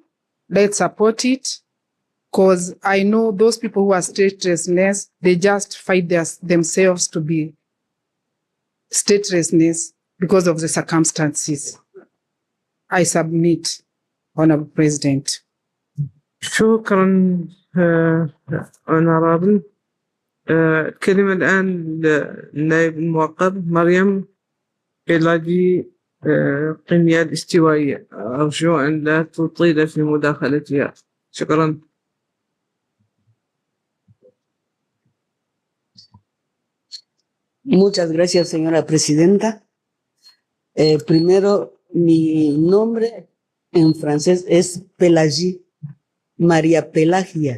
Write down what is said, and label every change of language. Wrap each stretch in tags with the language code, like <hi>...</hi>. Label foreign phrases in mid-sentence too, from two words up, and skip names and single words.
<en>Let's support it. Because I know those people who are statelessness, they just fight themselves to be statelessness because of the circumstances. I submit, Honorable President.</en> <ar>شكرا</ar> <en>honorable.</en> <ar>الكلمة الآن للنائب الموقر مريم بيلاجي قنية الاستوائية. أرجو أن لا تطيل في مداخلتها. شكرا.</ar> <es>Muchas gracias, señora presidenta. Primero, mi nombre en francés es Pelagie, María Pelagia.</es>